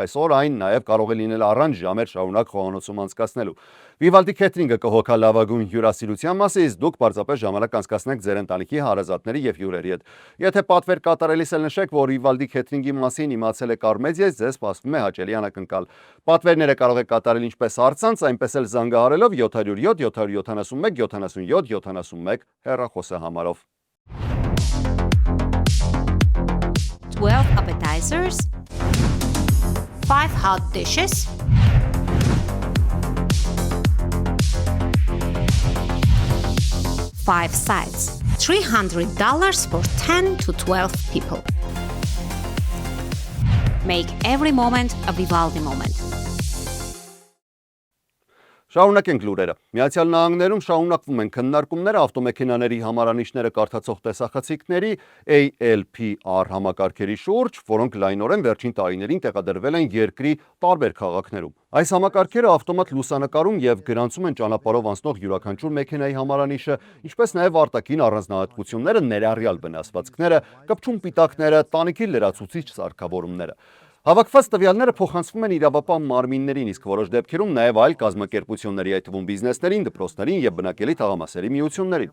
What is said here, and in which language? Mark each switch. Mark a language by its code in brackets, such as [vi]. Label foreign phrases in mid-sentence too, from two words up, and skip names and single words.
[hy] այսօր այն նաև կարող է լինել առանց ժամեր շարունակ խոհանոցում անցկացնելու։ Vivaldi Catering-ը կհոգա լավագույն հյուրասիրության մասը, իսկ դուք պարզապես ժամանակ անցկացնեք ձեր ընտանիքի հարազատների եւ հյուրերի հետ։ Եթե պատվեր կատարելիս էլ նշեք, որ Vivaldi Catering-ի մասին իմացել եք Արմեդիայից, ձեզ սպասվում է հաճելի անակնկալ։ Պատվերները կարող եք կատարել ինչպես առցանց, այնպես էլ զանգահարելով 707 771 77 71 հեռախոսահամարով։ [en] 12 appetizers, 5 hot dishes, 5 sides, $300 for 10 to 12 people. Make every moment a Vivaldi moment. [hy] Շարունակենք լուրերը։ Միացյալ Նահանգներում շարունակվում են քննարկումները ավտոմեքենաների համարանիշները կարդացող տեսախցիկների ALPR համակարգերի շուրջ, որոնք լայնորեն վերջին տարիներին տեղադրվել են երկրի տարբեր քաղաքներում։ Այս համակարգերը ավտոմատ լուսանկարում եւ գրանցում են ճանապարհով անցնող յուրաքանչյուր մեքենայի համարանիշը, ինչպես նաեւ արտաքին առանձնահատկությունները, ներառյալ վնասվածքները, կպչուն պիտակները, տանիքի լրացուցիչ սարքավորումները։ Հավաքված տվյալները փոխանցվում են իրավապահ մարմիններին, իսկ որոշ դեպքերում նաև այլ կազմակերպությունների, այդ թվում բիզնեսներին, դպրոցներին եւ բնակելի թաղամասերի միություններին։